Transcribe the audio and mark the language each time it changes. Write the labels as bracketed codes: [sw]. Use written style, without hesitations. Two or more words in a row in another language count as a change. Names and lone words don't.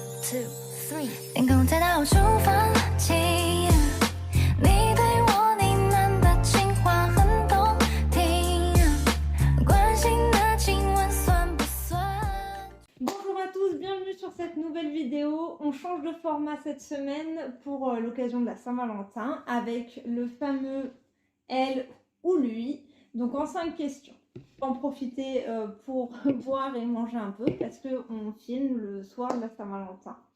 [en] two, three。 [zh] 天空太大，我出发起。你对我呢喃的情话很动听，关心的亲吻算不算？ [fr] Bonjour à tous, bienvenue sur cette nouvelle vidéo. On change de format cette semaine pour l'occasion de la Saint-Valentin avec le fameux elle ou lui. Donc en 5 questions. On va en profiter pour boire et manger un peu parce qu'on filme le soir de la Saint-Valentin.